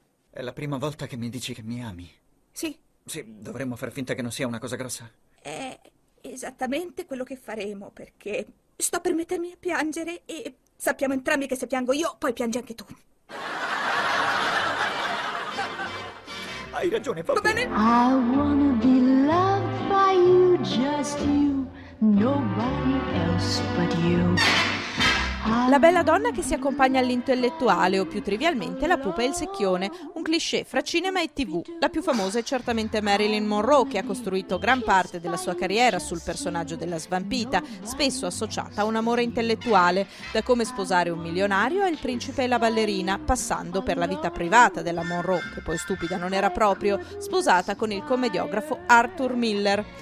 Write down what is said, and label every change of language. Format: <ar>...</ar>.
<it>È la prima volta che mi dici che mi ami. Sì. Sì, dovremmo far finta che non sia una cosa grossa. È esattamente quello che faremo, perché sto per mettermi a piangere e sappiamo entrambi che se piango io, poi piangi anche tu. Hai ragione, va bene.</it> <en>I wanna be loved by you, just you, nobody else but you.</en> <it>La bella donna che si accompagna all'intellettuale, o più trivialmente la pupa e il secchione, un cliché fra cinema e TV. La più famosa è certamente Marilyn Monroe, che ha costruito gran parte della sua carriera sul personaggio della svampita, spesso associata a un amore intellettuale, da Come sposare un milionario al Principe e la ballerina, passando per la vita privata della Monroe, che poi stupida non era proprio, sposata con il commediografo Arthur Miller.</it>